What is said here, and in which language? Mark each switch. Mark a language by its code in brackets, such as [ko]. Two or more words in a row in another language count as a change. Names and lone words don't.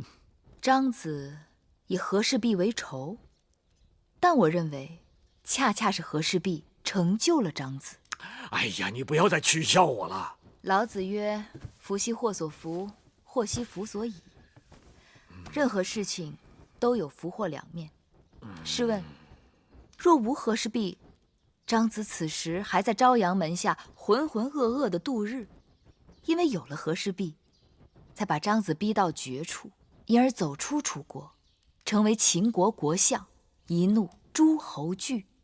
[zh] 張子以和氏璧為仇，但我認為，恰恰是和氏璧成就了張子。哎呀，你不要再取笑我了。老子曰：“福兮禍所伏，禍兮福所倚。” 任何事情都有福禍兩面。試問，若無和氏璧，張子此時還在朝陽門下渾渾噩噩的度日。因為有了和氏璧，才把張子逼到絕處，因而走出楚國，成為秦國國相，一怒諸侯懼。